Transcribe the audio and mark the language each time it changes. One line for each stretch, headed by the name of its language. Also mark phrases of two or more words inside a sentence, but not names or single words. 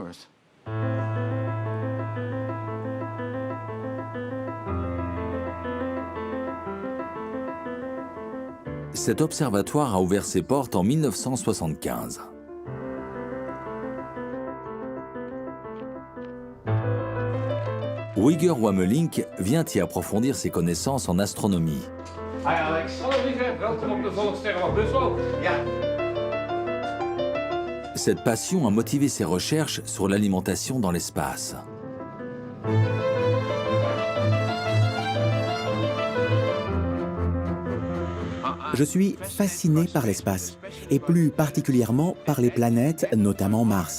French: Cet observatoire a ouvert ses portes en 1975. Uyghur Wamelink vient y approfondir ses connaissances en astronomie.
Dutch: Hi Alex. Hallo Lieve, welkom op de Volkssterrenwacht Buswal. Ja.
French: Cette passion a motivé ses recherches sur l'alimentation dans l'espace. Je suis fasciné par l'espace, et plus particulièrement par les planètes, notamment Mars.